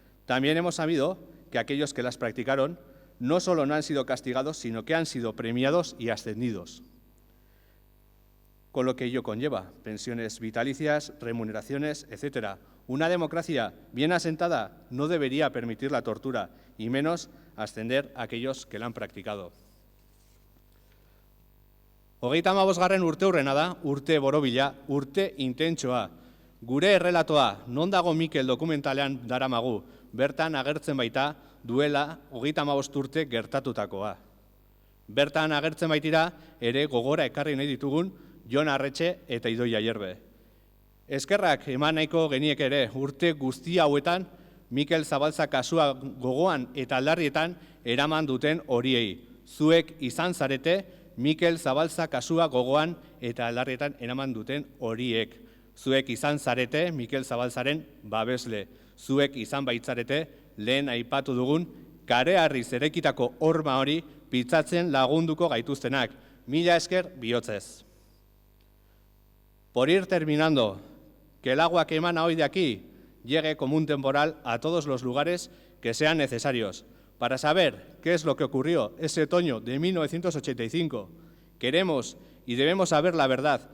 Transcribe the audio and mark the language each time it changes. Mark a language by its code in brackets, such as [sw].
[es] También hemos sabido que aquellos que las practicaron no solo no han sido castigados, sino que han sido premiados y ascendidos. Con lo que ello conlleva, pensiones vitalicias, remuneraciones, etc. Una democracia bien asentada no debería permitir la tortura, y menos ascender a aquellos que la han practicado. [eu] 35. urteurrena da, urte borobila, urte intentsoa. Gure errelatoa, non dago Mikel dokumentalean daramagu, bertan agertzen baita duela 35 urte gertatutakoa. Bertan agertzen baitira ere gogora ekarri nahi ditugun Jon Arretxe eta Idoia Ayerbe. Eskerrak eman nahiko geniek ere urte guzti hauetan Mikel Zabaltza kasua gogoan eta aldarrietan eraman duten horiei. Zuek izan zarete Mikel Zabaltza kasua gogoan eta aldarrietan eraman duten horiek. Zuek izan zarete Mikel Zabaltzaren babesle. Zuek izan baitzarete lehen aipatu dugun kareharriz erekitako horma hori pitzatzen lagunduko gaituztenak. Mila esker bihotzez. [es] Por ir terminando, que el agua que emana hoy de aquí llegue como un temporal a todos los lugares que sean necesarios. Para saber qué es lo que ocurrió ese otoño de 1985, queremos y debemos saber la verdad.